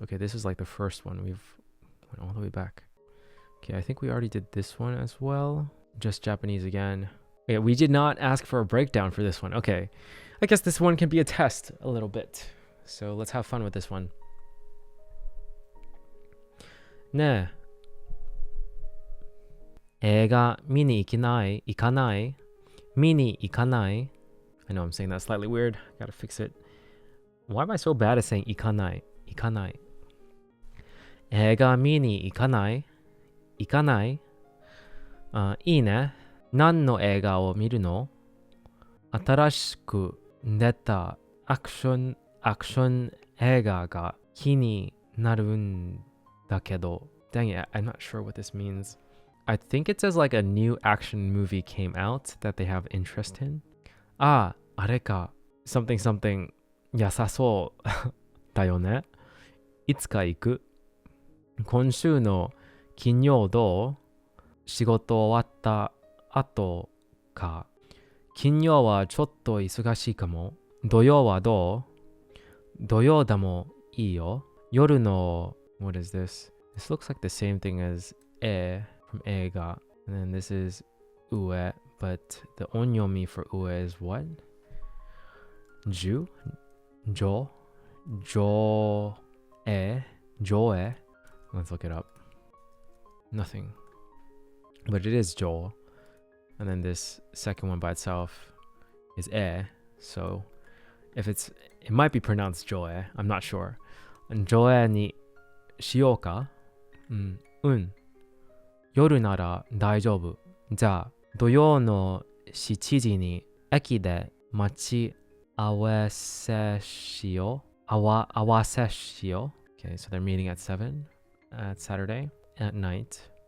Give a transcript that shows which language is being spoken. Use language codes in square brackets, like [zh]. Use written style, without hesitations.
[en] Okay, this is like the first one. We've went all the way back. Okay, I think we already did this one as well. Just Japanese again. Yeah, we did not ask for a breakdown for this one. Okay, I guess this one can be a test a little bit. So let's have fun with this one. [ja] ねえ、映画見に行きない？行かない？見に行かない？ [en] I know I'm saying that slightly weird. Gotta fix it. Why am I so bad at saying 行かない？ [ja] 行かない。映画見に行かない？行かない？いいね。何の映画を見るの？新しく出たアクション映画が気になるんだけど。 [en] Dang it, I'm not sure what this means. I think it says like a new action movie came out that they have interest in. [ja] あれか。 [en] something something [ja] 良さそうだよね。いつか行く？今週の金曜どう？仕事終わった後か。金曜はちょっと忙しいかも。土曜はどう？土曜でもいいよ。 [en] 夜の What is this? This looks like the same thing as from 映画 and then this is 上 but the onyomi for 上 is what? じょ上映 Let's look it up. Nothing. But it is Joel. And then this second one by itself is so if it might be pronounced Joe, I'm not sure. And Joe ni shioka? [ja] 夜なら大丈夫。じゃあ、土曜の7時に駅で待ち合わせしよう。合わせしよう。 [en] Okay, so they're meeting at 7 at Saturday at night.